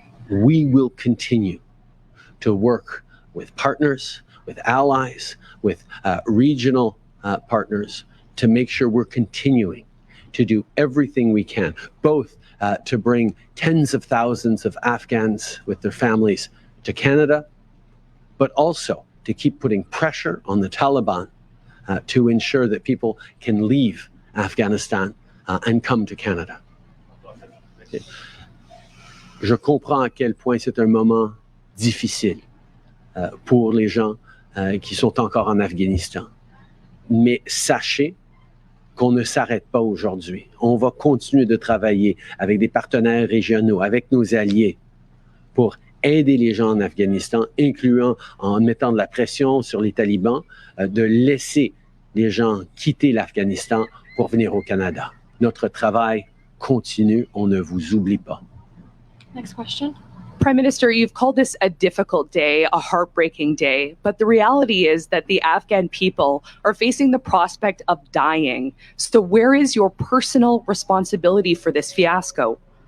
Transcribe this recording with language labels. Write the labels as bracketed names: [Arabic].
[English] We will continue to work with partners, with allies, with regional partners to make sure we're continuing to do everything we can, both to bring tens of thousands of Afghans with their families to Canada, but also to keep putting pressure on the Taliban to ensure that people can leave Afghanistan and come to Canada. Okay. [French] Je comprends à quel point c'est un moment difficile pour les gens qui sont encore en Afghanistan. Mais sachez qu'on ne s'arrête pas aujourd'hui. On va continuer de travailler avec des partenaires régionaux, avec nos alliés, pour aider les gens en Afghanistan, incluant en mettant de la pression sur les talibans, de laisser les gens quitter l'Afghanistan pour venir au Canada. Notre travail continue, on ne vous oublie pas. [English] Next question. Prime Minister, you've called this a difficult day, a heartbreaking day, but the reality is that the Afghan people are facing the prospect of dying. So where is your personal responsibility for this fiasco?